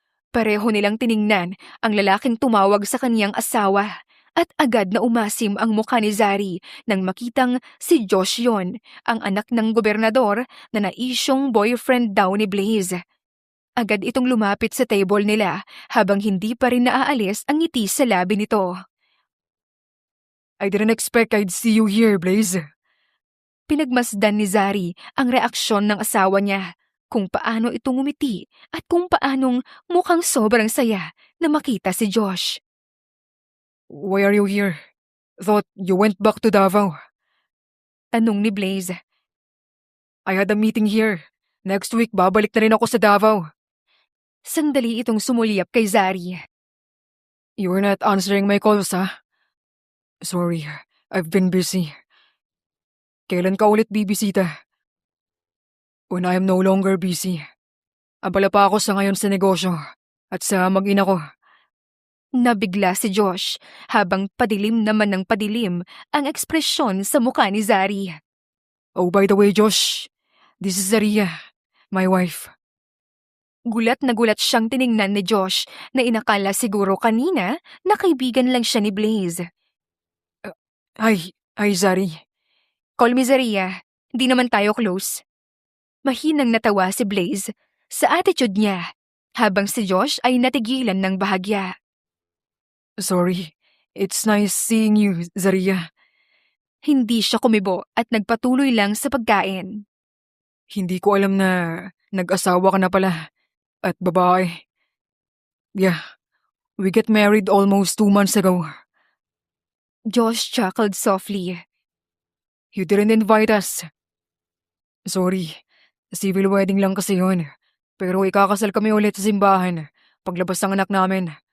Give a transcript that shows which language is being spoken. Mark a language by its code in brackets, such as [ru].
[tl] Pareho nilang tiningnan ang lalaking tumawag sa kaniyang asawa at agad na umasim ang mukha ni Zari nang makitang si Josh yon, ang anak ng gobernador na naisyong boyfriend daw ni Blaze. Agad itong lumapit sa table nila habang hindi pa rin naaalis ang ngiti sa labi nito. [en] I didn't expect I'd see you here, Blaze. [tl] Pinagmasdan ni Zari ang reaksyon ng asawa niya, kung paano ito ngumiti at kung paanong mukhang sobrang saya na makita si Josh. [en] Why are you here? Thought you went back to Davao. [tl] Tanong ni Blaze. [en] I had a meeting here. [tl] Next week, babalik na rin ako sa Davao. Sandali itong sumulyap kay Zari. [en] You're not answering my calls, ha? Sorry, I've been busy. [tl] Kailan ka ulit bibisita? [en] When I'm no longer busy. [tl] Abala pa ako sa ngayon sa negosyo at sa mag-ina ko. Nabigla si Josh habang padilim naman ng padilim ang ekspresyon sa mukha ni Zari. [en] Oh, by the way, Josh, this is Zaria, my wife. [tl] Gulat na gulat siyang tiningnan ni Josh na inakala siguro kanina na kaibigan lang siya ni Blaze. [en] Hi, Zari. Call me [tl] Zaria, di naman tayo close. Mahinang natawa si Blaze sa attitude niya habang si Josh ay natigilan ng bahagya. [en] Sorry, it's nice seeing you, Zaria. [tl] Hindi siya kumibo at nagpatuloy lang sa pagkain. Hindi ko alam na nag-asawa ka na pala at babae. [en] Yeah, we get married almost 2 months ago. Josh chuckled softly. You didn't invite us. Sorry, civil wedding [tl] lang kasi yun. Pero ikakasal kami ulit sa simbahan paglabas ng anak namin.